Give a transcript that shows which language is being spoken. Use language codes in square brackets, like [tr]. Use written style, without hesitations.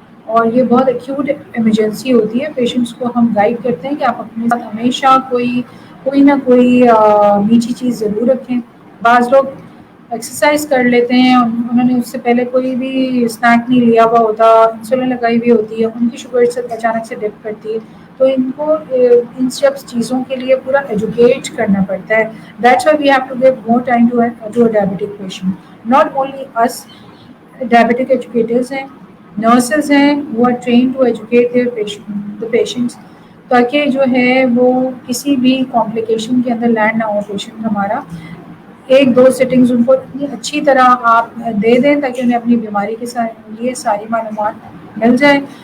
[ur] اور یہ بہت ایکیوٹ ایمرجنسی ہوتی ہے. پیشنٹس کو ہم گائڈ کرتے ہیں کہ آپ اپنے ساتھ ہمیشہ کوئی نہ کوئی میٹھی چیز ضرور رکھیں. بعض لوگ ایکسرسائز کر لیتے ہیں، انہوں نے اس سے پہلے کوئی بھی اسنیک نہیں لیا ہوا ہوتا، انسولین لگائی ہوئی ہوتی ہے، ان کی شوگر سے اچانک سے ڈپ کرتی ہے. تو ان کو ان سب چیزوں کے لیے پورا ایجوکیٹ کرنا پڑتا ہے. [en] That's why we have to give more time to a diabetic patient. Not only us, diabetic educators [ur] ہیں، nurses ہیں [en] who are trained to educate the patients، [ur] تاکہ جو ہے وہ کسی بھی کمپلیکیشن کے اندر لینڈ نہ ہو پیشنٹ ہمارا. ایک دو سیٹنگز ان کو اتنی اچھی طرح آپ دے دیں تاکہ انہیں اپنی بیماری کے لیے ساری معلومات مل جائیں.